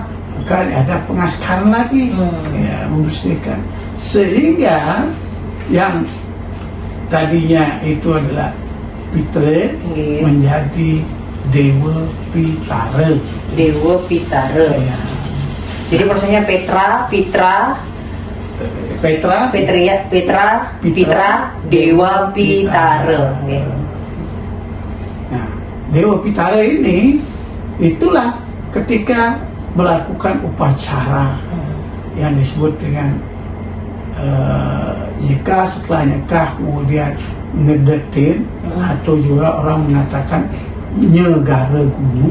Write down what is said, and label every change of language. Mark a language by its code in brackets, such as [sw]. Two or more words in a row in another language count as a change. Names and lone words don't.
[id] Maka ada pengaskaran lagi, ya, membersihkan, sehingga yang tadinya itu adalah Pitre Nggih. menjadi Dewa Pitara. Dewa Pitara. Ya. Jadi prosesnya Petra, Pitra, Petra, Petra, Pitra, Dewa Pitara. Nggih. Nah, Dewa Pitara ini itulah ketika melakukan upacara yang disebut dengan nikah, setelah nikah kemudian ngedetin, atau juga orang mengatakan nyegara gunung.